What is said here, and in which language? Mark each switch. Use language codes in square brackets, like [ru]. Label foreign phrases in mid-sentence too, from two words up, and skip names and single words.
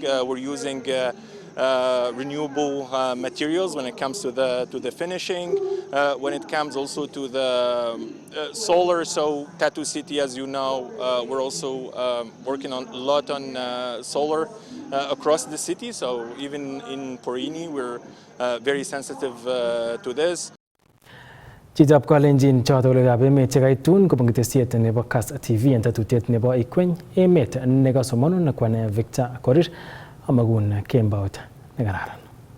[en] We're using renewable materials when it comes to the finishing, when it comes also to the solar. So Tattoo City, as you know, we're also working a lot on solar across the city. So even in Perini, we're very sensitive to this. [kln] Chitap Kalenjin choto legab emet chekaitun kobun ketesiet nebo KASS TV en tatutiet nebo Ikweny Emet nekasomanun kwane Victor Korir amagun kembaut nekararan.